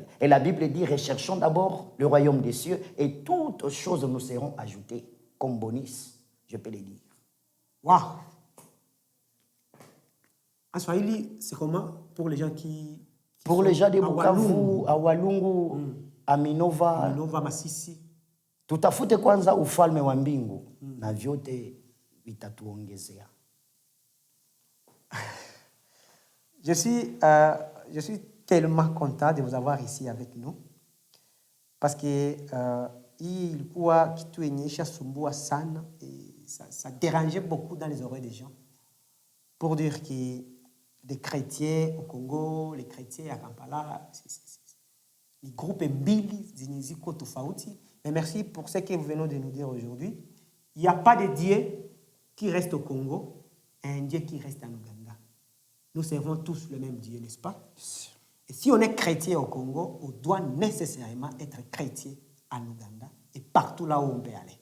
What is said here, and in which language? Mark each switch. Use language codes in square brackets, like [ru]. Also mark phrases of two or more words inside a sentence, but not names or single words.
[fr] Et la Bible dit, recherchons d'abord le royaume des cieux, et toutes choses nous seront ajoutées, comme bonus, je peux le dire. Waouh! En Swahili, c'est comment pour les gens qui pour les gens de à Bukavu, à Walungu, à Minova, Minova, Masisi, [sw] tutafute kwanza ufalme wa mbingu na vyote vitatuongezea. [fr] Je suis tellement content de vous avoir ici avec nous parce que [sw] ilikuwa kitu yenye ishasumbua sana [fr] et ça dérangeait beaucoup dans les oreilles des gens pour dire que les chrétiens au Congo, les chrétiens à Kampala, les groupes [sw] mbili zenye ziko tofauti. [fr] Mais merci pour ce que vous venez de nous dire aujourd'hui. Il n'y a pas de Dieu qui reste au Congo et un Dieu qui reste en Ouganda. Nous servons tous le même Dieu, n'est-ce pas? Et si on est chrétien au Congo, on doit nécessairement être chrétien en Ouganda et partout là où on peut aller.